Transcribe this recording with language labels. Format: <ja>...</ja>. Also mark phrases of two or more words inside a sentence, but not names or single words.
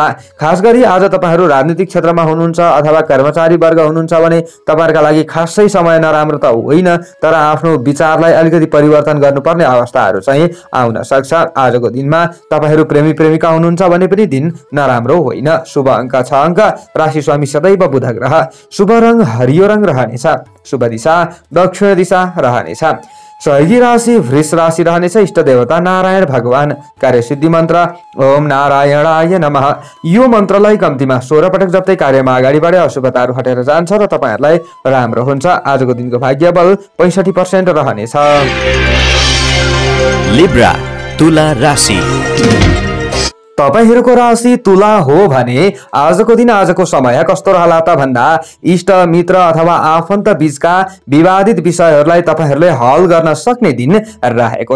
<ne>खास गरी आज तपाईहरू राजनीतिक क्षेत्रमा हुनुहुन्छ अथवा कर्मचारी वर्ग हुनुहुन्छ भने तपाईहरुका लागि खासै समय नराम्रो त होइन, तर आफ्नो विचारलाई अलिकति परिवर्तन गर्नुपर्ने अवस्थाहरू चाहिँ आउन सक्छ। आजको दिनमा तपाईहरू प्रेमी प्रेमिका हुनुहुन्छ भने पनि दिन नराम्रो होइन। शुभ अङ्क 6 अङ्क। राशि स्वामी सदैव बुध ग्रह। शुभ रङ हरियो रङ रहनेछ। शुभ दिशा दक्षिण दिशा रहनेछ। सहयोगी राशि वृष राशि रहनेछ। इष्ट देवता नारायण भगवान। कार्य सिद्धि मन्त्र</ne> <sa>ओम नारायणाय नमः।</sa> <ne>यो मन्त्रलाई कम्तीमा 16 पटक जप्दै कार्यमा अगाडि बढे अशुभताहरू हटेर जान्छ र तपाईहरुलाई राम्रो हुन्छ। आजको दिनको भाग्यबल 65% रहनेछ। लिब्रा तुला राशि। तपाईहरूको राशि तुला हो भने आजको दिन आजको समय कस्तो रहला त भन्दा इष्ट मित्र अथवा आफन्त बीचका विवादित विषयहरूलाई तपाईहरूले हल गर्न सक्ने दिन रहेको छ।</ne>